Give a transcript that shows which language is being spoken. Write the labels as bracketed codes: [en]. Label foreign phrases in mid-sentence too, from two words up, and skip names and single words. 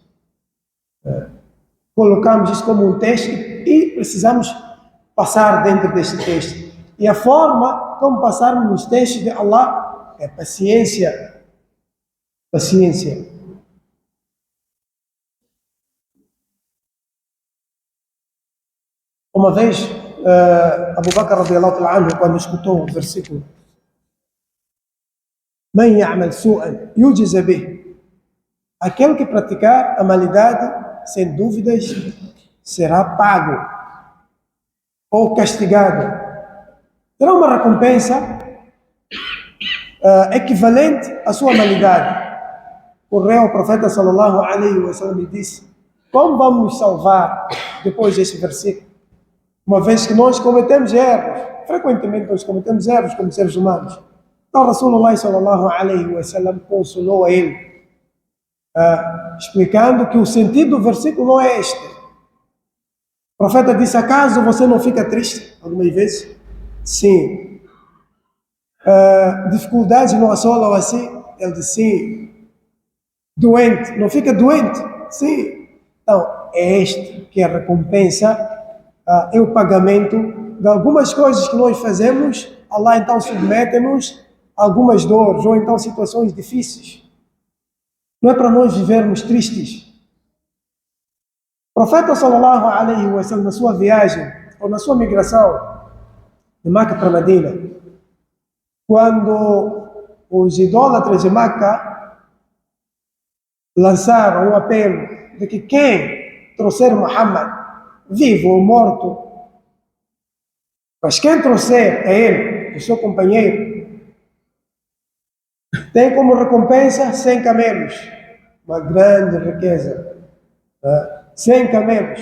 [pt] Colocamos isso como um teste e precisamos passar dentro deste teste. E a forma como passarmos nos testes de Allah é paciência. Paciência. Uma vez, Abu Bakr [ar] رضي الله تعالى عنه, [pt] quando escutou o versículo [ar] "من يعمل سوءا يجز به", [pt] aquele que praticar a malidade, sem dúvidas, será pago ou castigado. Terá uma recompensa equivalente à sua malidade. Correu ao profeta [ar] صلى الله عليه وسلم [pt] e disse: como vamos nos salvar depois deste versículo? Uma vez que nós cometemos erros, frequentemente nós cometemos erros como seres humanos. Então Rasulullah [ar] صلى الله عليه وسلم [pt] consolou a ele, explicando que o sentido do versículo não é este. O profeta disse: acaso você não fica triste algumas vezes? Sim. Dificuldades não assolam assim? Ele disse: sim. Doente, não fica doente? Sim. Então, é este que é a recompensa, é o pagamento de algumas coisas que nós fazemos. Allah então submete-nos a algumas dores ou então situações difíceis. Não é para nós vivermos tristes. O profeta [ar] صلى الله عليه وسلم, [pt] na sua viagem ou na sua migração de Meca para Medina, quando os idólatras de Meca lançaram um apelo de que quem trouxer Muhammad, vivo ou morto, mas quem trouxer é ele, o seu companheiro, tem como recompensa 100 camelos, uma grande riqueza, 100 camelos.